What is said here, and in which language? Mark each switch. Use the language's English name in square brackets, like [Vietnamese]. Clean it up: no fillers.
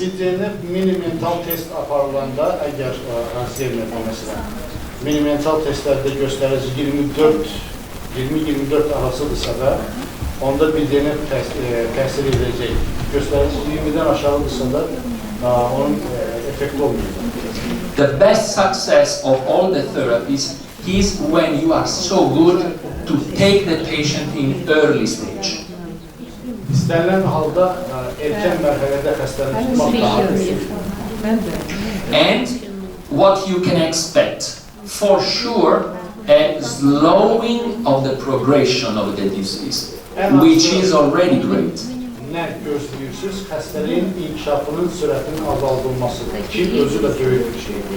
[Azerbaijani] BDNF mini-mental test aparılanda, əgər Alzheimer məsələn, mini-mental testlərdə göstərici 20-24 arasıdırsa da, onda BDNF təsir edəcək. Göstərici 20-dən aşağıdırsa da, onun effekti olmayacaq. [English] The best success of all the therapies is when you are so good to take the patient in early stage. [Azerbaijani] İstənilən halda erkən mərhələdə xəstəni tutmaq daha düzgün. [English] And what you can expect, for sure, a slowing of the progression of the disease, which is already great. [Azerbaijani] Nə gözləyirsiniz? Xəstəliyin inkişafının sürətinin azaldılmasıdır ki, özü də böyük bir şey.